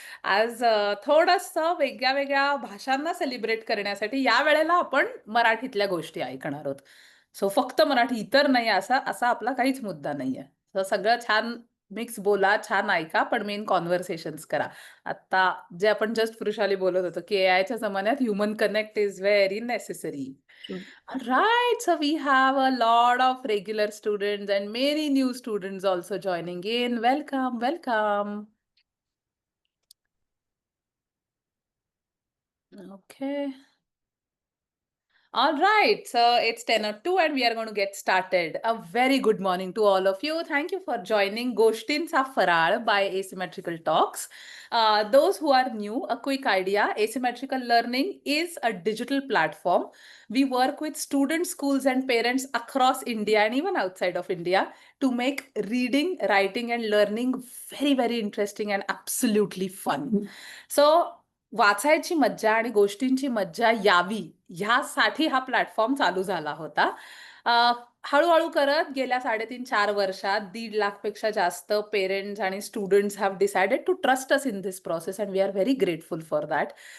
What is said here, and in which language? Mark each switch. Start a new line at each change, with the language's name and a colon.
Marathi: आज थोडंसं वेगळ्या-वेगळ्या भाषांना सेलिब्रेट करण्यासाठी यावेळेला आपण मराठीतल्या गोष्टी ऐकणार आहोत. सो फक्त मराठी, इतर नाही असा असा आपला काहीच मुद्दा नाहीये. तर सगळं छान मिक्स बोला, छान ऐका, पण मेन कन्व्हर्सेशन्स करा. आता जे आपण जस्ट वृषाली बोलत होतो, की एआयच्या जमान्यात
English: Human connect is very necessary. True. Alright, so we have a lot of regular students and many new students also joining in. Welcome, welcome. Okay. All right, so it's 10:02 and we are going to get started. A very good morning to all of you. Thank you for joining Goshtinचा Faral by Asymmetrical Talks. Those who are new, a quick idea. Asymmetrical Learning is a digital platform. We work with students, schools, and parents across India and even outside of India to make reading, writing, and learning very, very interesting and absolutely fun.
Marathi: So, वाचायची मज्जा आणि गोष्टींची मज्जा यावी ह्यासाठी हा platform चालू झाला होता. अ, हळू-हळू करत गेल्या 3.5-4 वर्षात 1.5 लाखपेक्षा जास्त पेरेंट्स आणि students
English: Have decided to trust us in this process and we are very grateful for that.